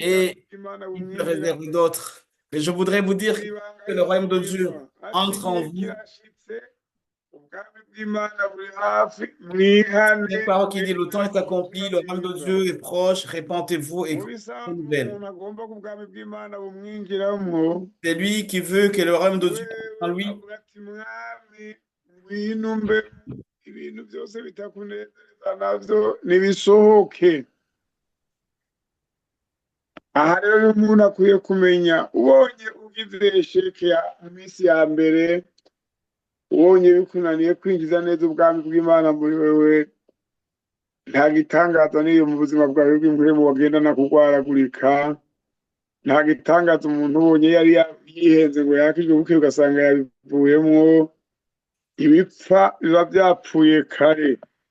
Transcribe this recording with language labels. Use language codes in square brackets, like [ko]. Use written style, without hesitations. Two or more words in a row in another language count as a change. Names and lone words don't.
[fr] Et [rn] bw'Imana [fr] il peut [rn] bumwinjira [fr] réserver d'autres. Mais je voudrais vous dire [rn] iri banga [fr] que le royaume de Dieu [rn] risubirizwa ati [fr] entre en [rn] igihe [fr] vous. [rn] kirashitse ubwami bw'Imana buri hafi mwihane [fr] Cette parole qui dit, le temps est [rn] mwemere [fr] accompli, le [rn] ubutumwa [fr] royaume de [rn] bwiza [fr] Dieu est proche, répentez-vous et [rn] mu [fr] croyez la [rn] bisanzwe [fr] nouvelle. [rn] umuntu agomba ko ubwami bw'Imana bumwinjiramo [fr] C'est lui qui veut que le royaume de Dieu entre en [rn] wewe [fr] lui. [rn] avuga ati mwami ngwino mbe ibintu byose bitakunezereza navyo nibisohoke. Aha rero umuntu akwiye kumenya ubonye ugize sheke mu minsi ya mbere ubonye bikunaniye kwinjiza neza ubwami bw'Imana muri wewe nta gitangaza n'iyo mu buzima bwawe bw'impwemu wagendana kurwaragurika nta gitangaza umuntu ubonye yari yihenze ngo yakijwe buke ugasanga yabivuyemwo ibipfa biba byapfuye kare.